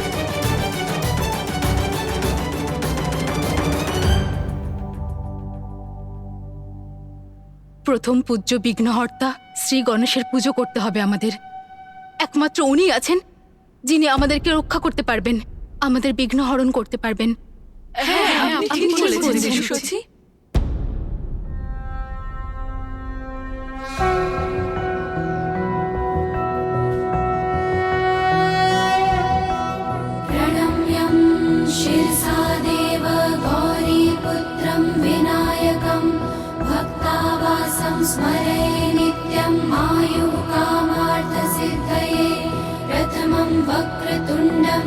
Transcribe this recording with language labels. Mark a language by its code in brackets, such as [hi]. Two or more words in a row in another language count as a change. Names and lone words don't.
[bn] প্রথম পূজ্য বিঘ্নহর্তা শ্রী গণেশের পুজো করতে হবে আমাদের। একমাত্র উনি আছেন যিনি আমাদেরকে রক্ষা করতে পারবেন, আমাদের বিঘ্ন হরণ করতে পারবেন। হ্যাঁ, আপনি ঠিক বলেছেন সূচি। [sa] प्रणम्यं शिरसा देव गौरीपुत्रं विनायकं भक्तावासं स्मरे नित्यं आयुः कामार्थसिद्धये प्रथमं वक्रतुण्डं